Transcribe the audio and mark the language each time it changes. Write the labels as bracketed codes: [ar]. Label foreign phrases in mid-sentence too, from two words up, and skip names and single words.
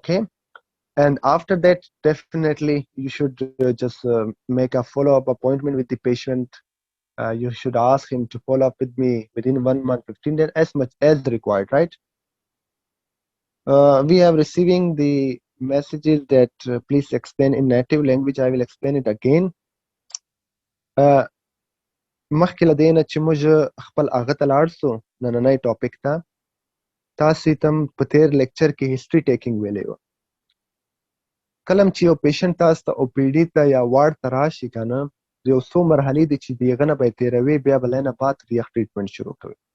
[en] And after that, definitely you should just make a follow-up appointment with the patient. You should ask him to follow up with me within 1 month, 15 days, as much as required, right? We are receiving the messages that please explain in native language. I will explain it again. [ps] Uh, مخکې له دې نه چې موږ خپل هغه ته لاړ سو نننی ټاپک ته تاسې ته په تیر لیکچر کې [en] history taking [ps] ویلی وه کله چې یو پیشنټ تاسو ته او پی ډي ته یا وارډ ته راشي که نه یو څو مرحلې دي چې د هغه نه به یې تېروي بیا به له نه بعد د یخ ټریټمنټ شروع کوي